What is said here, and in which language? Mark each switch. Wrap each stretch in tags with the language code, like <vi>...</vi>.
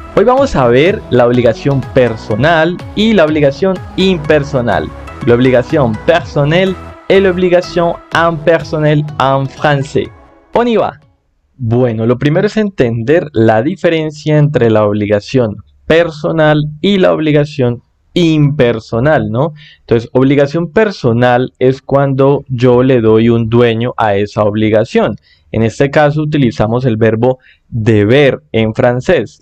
<es>Hoy vamos a ver la obligación personal y la obligación impersonal.</es> <fr>La obligación personnelle et l'obligation impersonnelle en français. On y va.</fr> <es>Bueno, lo primero es entender la diferencia entre la obligación personal y la obligación impersonal, ¿no? Entonces, obligación personal es cuando yo le doy un dueño a esa obligación. En este caso utilizamos el verbo deber en francés.</es>